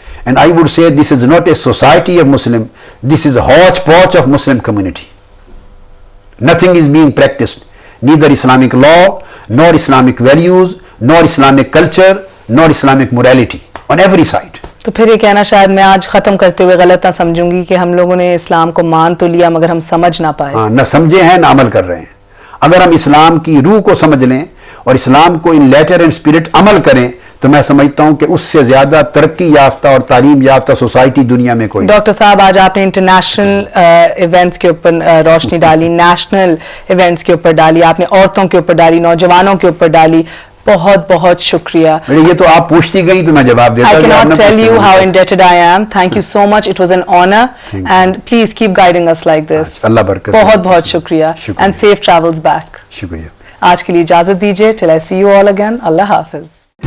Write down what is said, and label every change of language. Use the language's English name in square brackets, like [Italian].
[English] And I would say this is not a society of Muslim, this is a hodgepodge of Muslim community. Nothing is being practiced, neither Islamic law, nor Islamic values, nor Islamic culture, nor Islamic morality on every side. [Urdu] تو پھر یہ کہنا شاید میں آج ختم کرتے ہوئے غلط نہ سمجھوں گی کہ ہم لوگوں نے اسلام کو مان تو لیا مگر ہم سمجھ نہ پائے. ہاں، نہ سمجھے ہیں نہ عمل کر رہے ہیں. اگر ہم اسلام کی روح کو سمجھ لیں اور اسلام کو ان لیٹر اینڈ اسپرٹ عمل کریں تو میں سمجھتا ہوں کہ اس سے زیادہ ترقی یافتہ اور تعلیم یافتہ سوسائٹی دنیا میں کوئی. ڈاکٹر صاحب آج آپ نے انٹرنیشنل ایونٹس کے اوپر روشنی ڈالی، نیشنل ایونٹس کے اوپر ڈالی، آپ نے عورتوں کے اوپر ڈالی، نوجوانوں کے اوپر ڈالی. بہت بہت شکریہ. یہ تو آپ پوچھتی گئی تو میں جواب دیتا. [English] I cannot tell you how indebted I am. Thank you so much. It was an honor. And please keep guiding us like this. [Urdu] اللہ برکت. [English] بہت بہت شکریہ. And safe travels back. [Urdu] شکریہ. آج کے لیے اجازت دیجیے. Till I see you all again. اللہ حافظ.